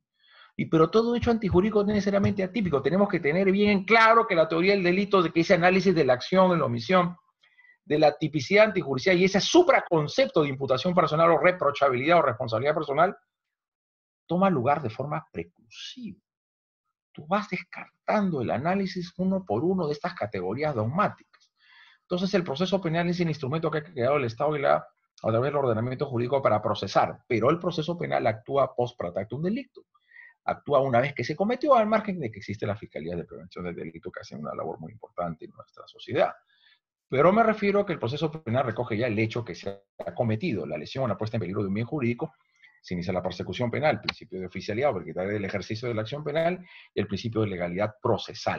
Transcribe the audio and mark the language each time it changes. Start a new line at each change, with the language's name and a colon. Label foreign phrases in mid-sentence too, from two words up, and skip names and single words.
Spanish: Pero todo hecho antijurídico no es necesariamente atípico. Tenemos que tener bien claro que la teoría del delito, de que ese análisis de la acción, de la omisión, de la tipicidad antijudicial y ese supraconcepto de imputación personal o reprochabilidad o responsabilidad personal toma lugar de forma preclusiva. Tú vas descartando el análisis uno por uno de estas categorías dogmáticas. Entonces, el proceso penal es el instrumento que ha creado el Estado a través del ordenamiento jurídico para procesar, pero el proceso penal actúa
Latin: post praetertum delicto.
Spanish: Actúa una vez que se cometió, al margen de que existe la Fiscalía de Prevención del Delito, que hacen una labor muy importante en nuestra sociedad. Pero me refiero a que el proceso penal recoge ya el hecho que se ha cometido, la lesión o la puesta en peligro de un bien jurídico. Se inicia la persecución penal, el principio de oficialidad o el ejercicio de la acción penal y el principio de legalidad procesal.